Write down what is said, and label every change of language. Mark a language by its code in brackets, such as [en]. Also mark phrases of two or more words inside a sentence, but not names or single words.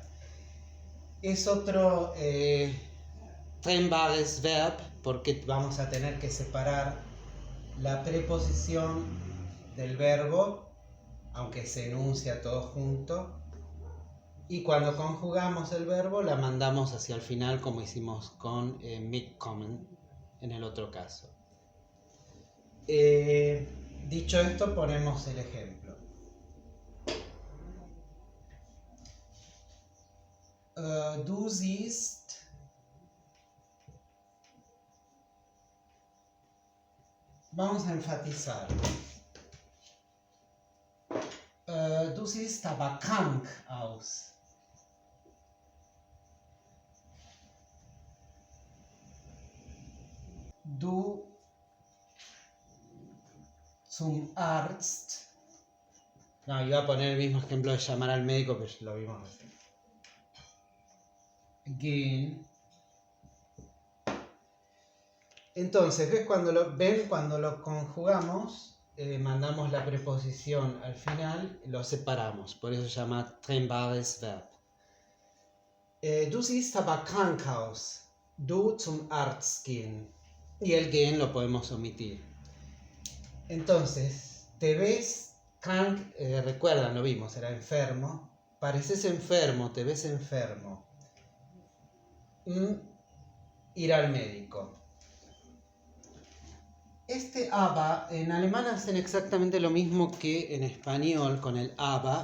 [es] Es otro [de] trennbares Verb, [es] porque vamos a tener que separar la preposición del verbo, aunque se enuncia todo junto, y cuando conjugamos el verbo la mandamos hacia el final, como hicimos con mitkommen en el otro caso. Dicho esto, ponemos el ejemplo. [de] Du siehst [es] vamos a enfatizar. [de] Du siehst aber krank aus. Du zum Arzt. [es] No, iba a poner el mismo ejemplo de llamar al médico, pero lo vimos recién. [de] Gehen. [es] Entonces, cuando lo conjugamos, mandamos la preposición al final, lo separamos, por eso se llama [de] trennbares Verb. Du siehst aber krank aus. Du zum Arzt gehen. [es] Y el gehen lo podemos omitir. Entonces, te ves krank, recuerdan, lo vimos, era enfermo. Pareces enfermo, te ves enfermo. Ir al médico. Este aber, en alemán hacen exactamente lo mismo que en español con el aber.